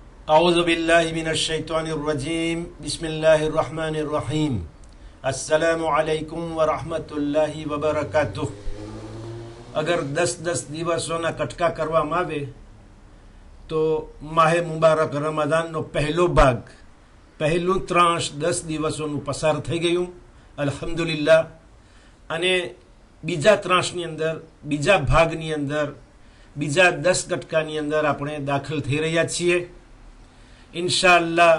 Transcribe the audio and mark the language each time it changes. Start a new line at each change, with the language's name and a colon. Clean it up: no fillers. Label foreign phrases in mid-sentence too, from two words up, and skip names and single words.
Arabic: أعوذ بالله من الشيطان الرجيم بسم الله الرحمن الرحيم السلام عليكم ورحمة الله وبركاته.
Gujarati: અગર 10 દિવસોના કટકા કરવામાં આવે તો માહે મુબારક રમઝાનનો પહેલો ભાગ, પહેલું ત્રાંશ 10 દિવસોનું પસાર થઈ ગયું અલ્હમ્દુલિલ્લાહ. અને બીજા ત્રાંશની અંદર, બીજા ભાગની અંદર, બીજા 10 કટકાની અંદર આપણે દાખલ થઈ રહ્યા છીએ ઇન્શાઅલ્લાહ.